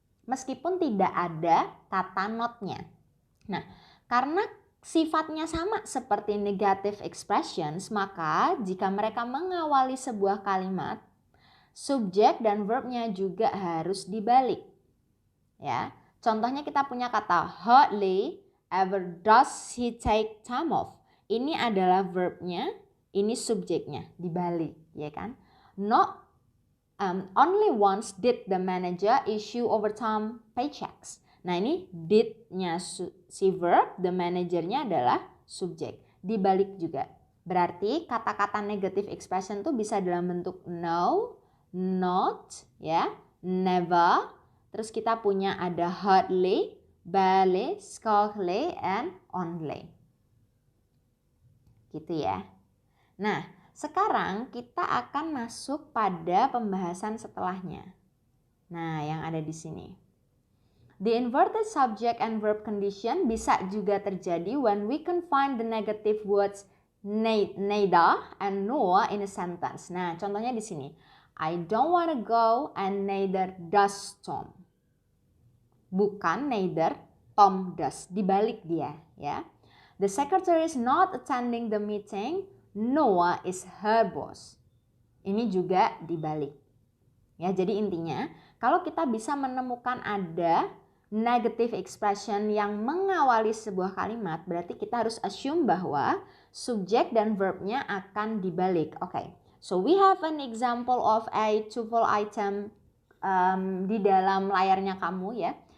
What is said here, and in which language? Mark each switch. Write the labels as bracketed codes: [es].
[id] Meskipun tidak ada kata notnya. Nah, karena sifatnya sama seperti negative expressions, maka jika mereka mengawali sebuah kalimat, subjek dan verbnya juga harus dibalik. Ya, contohnya kita punya kata [en] hardly ever does he take time off. [id] Ini adalah verbnya, ini subjeknya, dibalik, ya kan? [en] Not only once did the manager issue overtime paychecks. [id] Nah, ini did-nya si verb, the manager-nya adalah subjek. Dibalik juga. Berarti kata-kata negative expression tuh bisa dalam bentuk no, not, ya, never. Terus kita punya ada hardly, barely, scarcely, and only. Gitu ya. Nah, sekarang kita akan masuk pada pembahasan setelahnya. [en] Nah, yang ada di sini. The inverted subject and verb condition [id] bisa juga terjadi [en] when we combine the negative words neither and nor in a sentence. [id] Nah, contohnya di sini. [en] I don't want to go and neither does Tom. [id] Bukan neither, Tom does. Dibalik dia, ya. [en] The secretary is not attending the meeting. Noah is her boss. [id] Ini juga dibalik. Ya, jadi intinya kalau kita bisa menemukan ada negative expression yang mengawali sebuah kalimat, berarti kita harus assume bahwa subjek dan verbnya akan dibalik. [en] Oke. So we have an example of a tuple item [id] di dalam layarnya kamu ya.